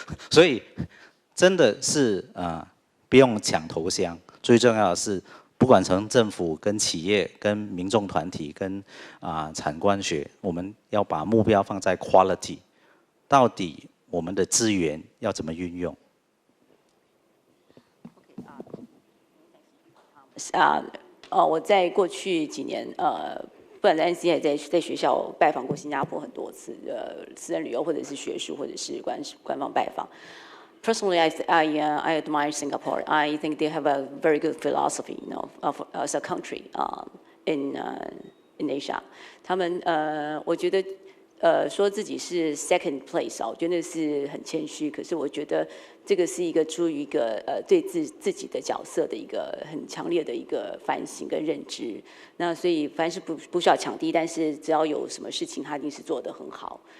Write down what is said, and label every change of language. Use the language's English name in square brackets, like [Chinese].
[Chinese] 所以真的是不用抢头香，最重要的是，不管从政府、跟企业、跟民众团体、跟产官学，我们要把目标放在 quality， 到底我们的资源要怎么运用？我在过去几年，不管在 NC 还在学校拜访过新加坡很多次，私人旅游或者是学术或者是官方拜访。 [English] Personally, I admire Singapore. I think they have a very good philosophy, of as a country in Asia. [Chinese] 他们我觉得说自己是 second place 我觉得那是很谦虚。可是我觉得这个是一个出于一个对自己的角色的一个很强烈的一个反省跟认知。那所以凡是不需要抢第一，但是只要有什么事情，他一定是做得很好。